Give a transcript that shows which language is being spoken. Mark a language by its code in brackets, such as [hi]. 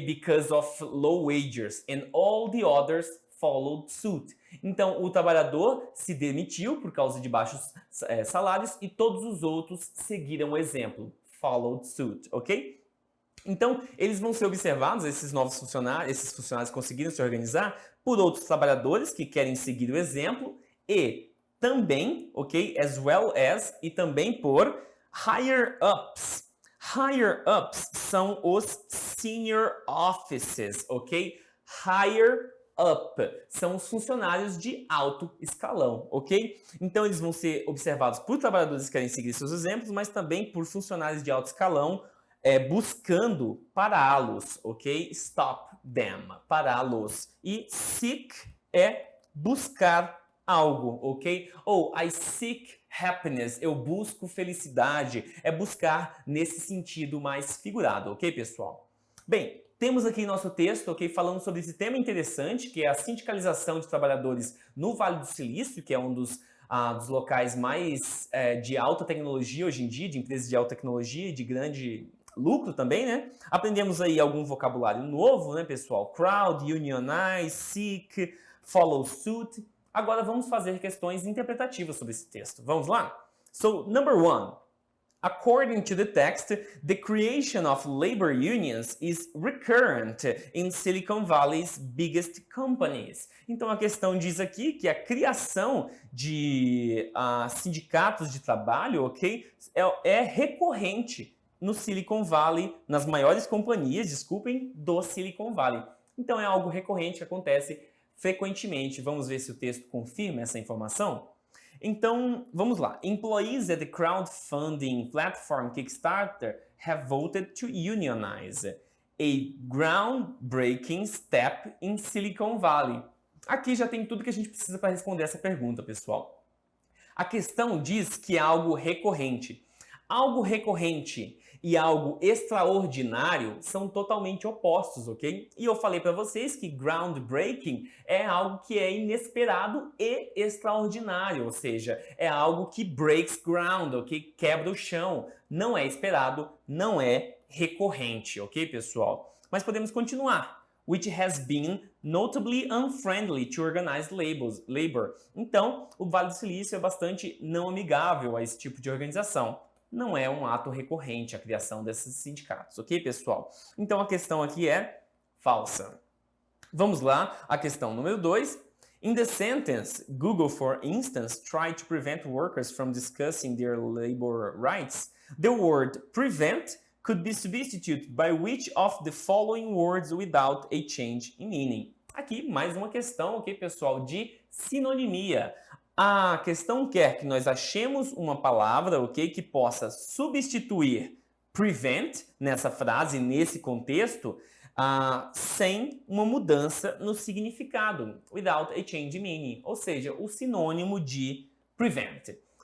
[en] Because of low wages and all the others followed suit. [pt] Então, o trabalhador se demitiu por causa de baixos salários e todos os outros seguiram o exemplo. Followed suit, ok? Então, eles vão ser observados, esses funcionários conseguiram se organizar por outros trabalhadores que querem seguir o exemplo e também, ok? [en] As well as, [pt] e também por higher-ups. Higher-ups são os senior offices, ok? Higher up são os funcionários de alto escalão, ok? Então eles vão ser observados por trabalhadores que querem seguir seus exemplos, mas também por funcionários de alto escalão buscando pará-los, ok? Stop them, pará-los. E seek é buscar algo, ok? Ou [en] I seek happiness, [pt] eu busco felicidade, é buscar nesse sentido mais figurado, ok, pessoal? Bem, temos aqui nosso texto, ok, falando sobre esse tema interessante, que é a sindicalização de trabalhadores no Vale do Silício, que é um dos locais mais de alta tecnologia hoje em dia, de empresas de alta tecnologia e de grande lucro também, né? Aprendemos aí algum vocabulário novo, né, pessoal? Crowd, unionize, seek, follow suit. Agora vamos fazer questões interpretativas sobre esse texto. Vamos lá? [en] So, number 1. According to the text, the creation of labor unions is recurrent in Silicon Valley's biggest companies. [pt] Então a questão diz aqui que a criação de sindicatos de trabalho, ok, é recorrente no Silicon Valley, nas maiores companhias, desculpem, do Silicon Valley. Então é algo recorrente que acontece frequentemente. Vamos ver se o texto confirma essa informação? Então, vamos lá. [en] Employees at the crowdfunding platform Kickstarter have voted to unionize. a groundbreaking step in Silicon Valley. [pt] Aqui já tem tudo que a gente precisa para responder essa pergunta, pessoal. A questão diz que é algo recorrente. Algo recorrente e algo extraordinário são totalmente opostos, ok? E eu falei para vocês que groundbreaking é algo que é inesperado e extraordinário, ou seja, é algo que breaks ground, ok? Quebra o chão, não é esperado, não é recorrente, ok, pessoal? Mas podemos continuar. [en] Which has been notably unfriendly to organized labor. [pt] Então, o Vale do Silício é bastante não amigável a esse tipo de organização. Não é um ato recorrente a criação desses sindicatos, ok, pessoal? Então, a questão aqui é falsa. Vamos lá, a questão número 2. [en] In the sentence, Google, for instance, tried to prevent workers from discussing their labor rights, the word prevent could be substituted by which of the following words without a change in meaning? [pt] Aqui, mais uma questão, ok, pessoal, de sinonimia. A questão quer que nós achemos uma palavra, ok, que possa substituir prevent nessa frase, nesse contexto, sem uma mudança no significado, [en] without a change in meaning, [pt] ou seja, o sinônimo de prevent.